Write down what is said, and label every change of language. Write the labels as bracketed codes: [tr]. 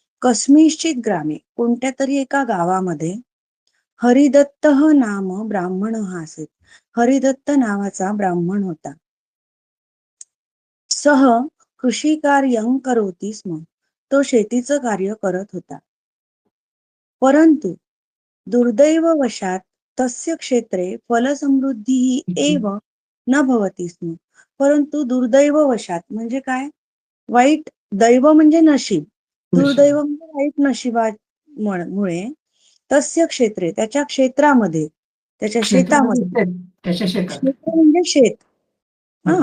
[sa] कस्मिंश्चित ग्रामे [mr] कोणत्या तरी एका गावामध्ये [sa] हरिदत्त नाम ब्राह्मण आसीत. [mr] हरिदत्त नावाचा ब्राह्मण होता. [sa] सह कृषिकार्यं करोति स्म. [mr] तो शेतीचं कार्य करत होता. [sa] परंतु दुर्दैववशात तस्य क्षेत्रे फलसमृद्धिः एव न भवति स्म. [mr] परंतु दुर्दैववशात म्हणजे काय? वाईट दैव म्हणजे नशीब. दुर्दैव म्हणजे वाईट नशिबामुळे [sa] तस्य क्षेत्रे [mr] त्याच्या क्षेत्रामध्ये, त्याच्या शेतामध्ये, त्याच्या शेतात. क्षेत्र म्हणजे शेत. हम्म.